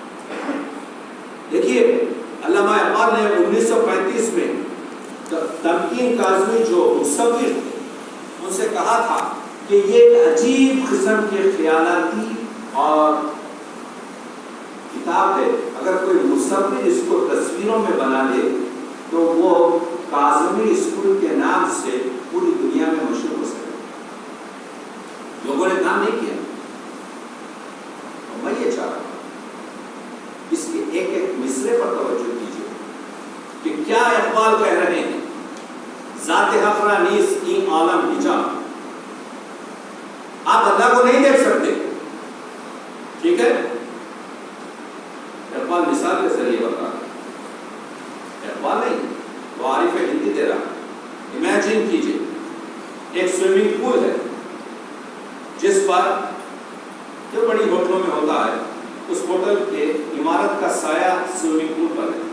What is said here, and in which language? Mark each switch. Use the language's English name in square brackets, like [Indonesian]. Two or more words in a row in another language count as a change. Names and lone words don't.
[Urdu] دیکھیے علامہ اقبال نے 1935 میں تمکین کاظمی جو مصور تھے ان سے کہا تھا کہ یہ ایک عجیب قسم کے خیالاتی اور کتاب ہے، اگر کوئی مصور اس کو تصویروں میں بنا دے تو وہ کاظمی اسکول کے نام سے پوری دنیا میں مشہور ہو سکے. لوگوں نے کام نہیں کیا. میں یہ چاہ رہا ہوں اس کے ایک ایک مصرے پر توجہ کیجیے کہ کیا اقبال کہہ رہے ہیں. [Persian] ذات حق را نیست این عالم حجاب. [Urdu] آپ اللہ کو نہیں دیکھ سکتے، ٹھیک ہے؟ اقبال مثال کے ذریعے بتا رہا ہے. اقبال نہیں، وہ عارف ہندی دے رہا. امیجن کیجیے ایک [English] swimming pool [Urdu] ہے جس پر جو بڑی ہوٹلوں میں ہوتا ہے، اس ہوٹل کے عمارت کا سایہ [English] swimming pool [Urdu] پر ہے.